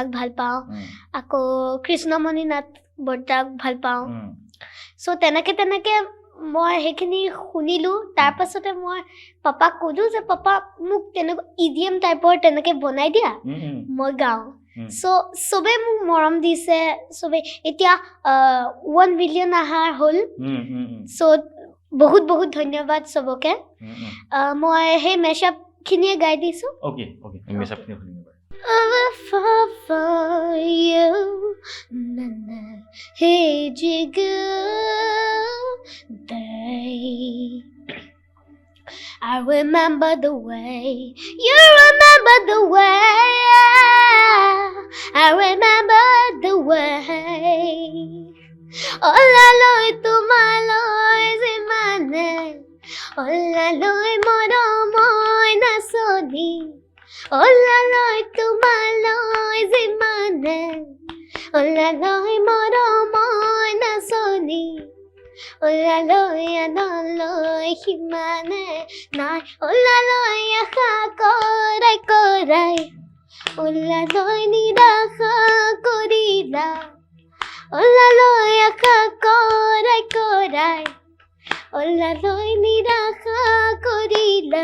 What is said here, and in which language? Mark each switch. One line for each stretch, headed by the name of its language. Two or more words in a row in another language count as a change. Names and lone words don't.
Assamese: ভাল পাওঁ আকৌ কৃষ্ণমণি নাথ বৰ্তাক ভাল পাওঁ চ' তেনেকে মই সেইখিনি শুনিলোঁ তাৰপাছতে মই পাপাক ক'লোঁ যে পাপা মোক তেনেকুৱা ইডিএম টাইপৰ তেনেকৈ বনাই দিয়া মই গাওঁ চ' চবে মোক মৰম দিছে চবে এতিয়া 1 বিলিয়ন আহাৰ হ'ল চ' বহুত বহুত ধন্যবাদ চবকে মই সেই মেচআপখিনিয়ে গাই দিছোঁ
English: for you hey jigar day I remember the way you remember the way I remember the way
Assamese: ওলালৈ তোমালৈ সিমানে ওলালৈ মৰমী নাচনী ওলালৈ তোমালৈ ওলালৈ মৰমৰ নাচনী ওলালৈ আনলৈ সিমানে নাই ওলালৈ আশা কৰাই কৰাই ওলালৈ নিৰাশা কৰিলা ওলালৈ আশা কৰাই কৰাই ওলালৈ নিৰাশা কৰিলা